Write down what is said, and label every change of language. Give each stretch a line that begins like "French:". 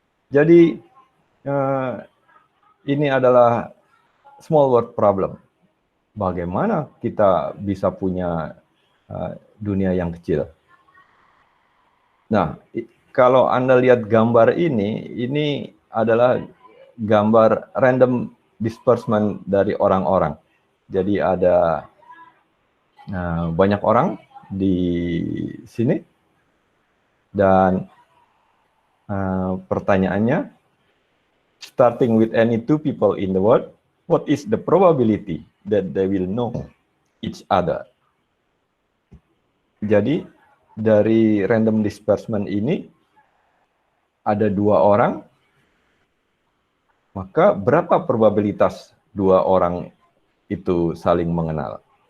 Indonesian: Jadi ini adalah
English: small world problem.
Indonesian: Bagaimana kita bisa punya dunia yang kecil? Nah, kalau Anda lihat gambar ini adalah gambar
English: random disbursement
Indonesian: dari orang-orang. Jadi ada banyak orang di sini, dan pertanyaannya,
English: starting with any two people in the world, what is the probability that they will know each other?
Indonesian: Jadi dari random disbursement ini ada dua orang, maka berapa probabilitas dua orang itu saling mengenal?